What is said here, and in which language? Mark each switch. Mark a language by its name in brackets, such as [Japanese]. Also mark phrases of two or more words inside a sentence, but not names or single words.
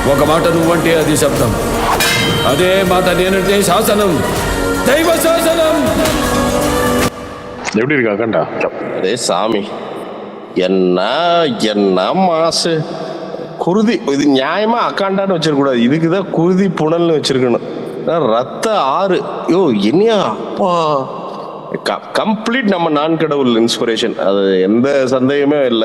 [Telugu] ఒక మాట నువ్వంటే అది శబ్దం, అదే మాట నేనంటే శాసనం, దైవ శాసనం. [Tamil] எப்படி இருக்கு அக்கண்டா? அதே சாமி, என்ன என்ன மாசு குருதி. இது நியாயமா அக்காண்டான்னு வச்சிருக்கூடாது, இதுக்குதான் குருதி புனல்னு வச்சிருக்கணும். ரத்த ஆறு. யோ என்னையா அப்பா, கம்ப்ளீட் நம்ம நான் கடவுள் இன்ஸ்பிரேஷன், அது எந்த சந்தேகமே இல்லை.